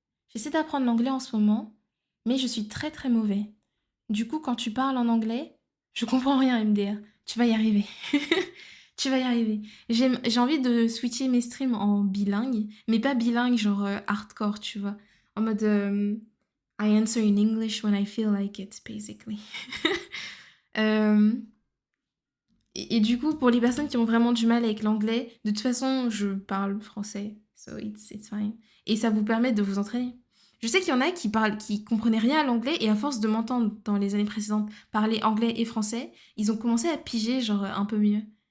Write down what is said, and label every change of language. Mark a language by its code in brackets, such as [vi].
[fr] J'essaie d'apprendre l'anglais en ce moment, mais je suis très très mauvais. Du coup, quand tu parles en anglais, je comprends rien, MDR. Tu vas y arriver. Tu vas y arriver. J'ai envie de switcher mes streams en bilingue, mais pas bilingue genre hardcore, tu vois. En mode [en] I answer in English when I feel like it, basically. [fr] Euh, et du coup, pour les personnes qui ont vraiment du mal avec l'anglais, de toute façon, je parle français, [en] so it's fine. [fr] Et ça vous permet de vous entraîner. Je sais qu'il y en a qui parlent, qui comprenaient rien à l'anglais et à force de m'entendre dans les années précédentes parler anglais et français, ils ont commencé à piger genre un peu mieux.